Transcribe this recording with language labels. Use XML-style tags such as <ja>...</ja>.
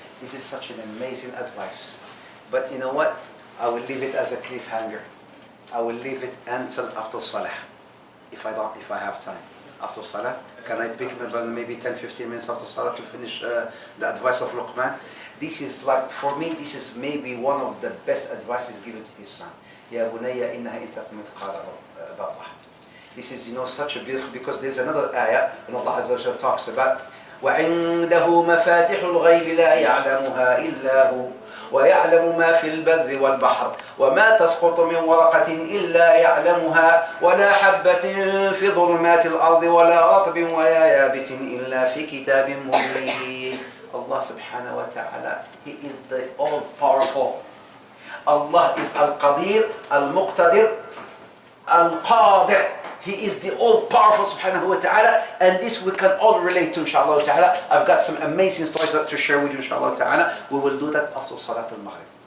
<en>This is such an amazing advice. But you know what? I will leave it as a cliffhanger. I will leave it until after Salah. if I have time after Salah, can I pick maybe 10-15 minutes after Salah to finish the advice of Luqman? This is like, for me, this is maybe one of the best advices given to his son.</en> <ar>Ya bunayya innaha in taqum mithqala dharrah.</ar> <en>This is, such a beautiful, because there's another ayah and Allah Azza wa Jalla talks about</en> <ar>وعنده مفاتح الغيب لا يعلمها إلا هو ويعلم ما في البر والبحر وما تسقط من ورقة إلا يعلمها ولا حبة في ظلمات الأرض ولا رطب ولا يابس إلا في كتاب مبين.</ar> <en>Allah subhanahu wa ta'ala, He is the all-powerful. Allah is Al-Qadir, Al-Muqtadir, Al-Qadir. He is the all-powerful subhanahu wa ta'ala, and this we can all relate to, inshallah ta'ala. I've got some amazing stories to share with you, inshallah ta'ala. We will do that after Salat al-Maghrib.</en>